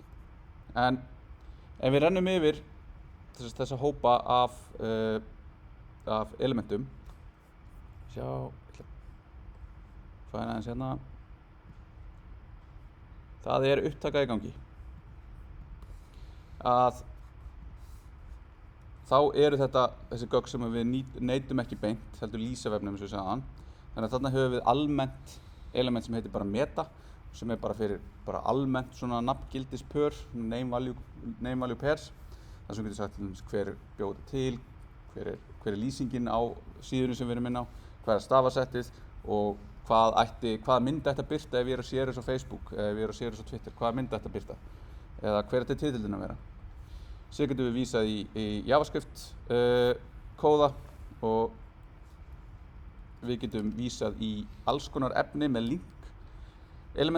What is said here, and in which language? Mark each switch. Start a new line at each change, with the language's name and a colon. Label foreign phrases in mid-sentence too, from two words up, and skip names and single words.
Icelandic: En ef við rennum yfir þessa hópa af elementum hvað er aðeins hérna það er upptaka í gangi að þá eru þessi gögn sem við neytum ekki beint heldur lýsavefnum eins og ég sagði áðan þannig að þarna höfum við almennt element sem heitir bara meta sem er bara fyrir almennt svona nafngildispör
English: name value pairs
Icelandic: þar sem við getum sagt hver bjóð til hver er lýsingin á síðunni sem við erum inn á, hvað er stafasettið og hvað mynd ætti að birta ef ég er að share þessu á Facebook, ef ég er að share þessu á Twitter, hvað mynd ætti að birta eða hver ætti titillinn að vera. Síðan getum við vísað í JavaScript kóða og við getum vísað í alls konar efni með link elementinu.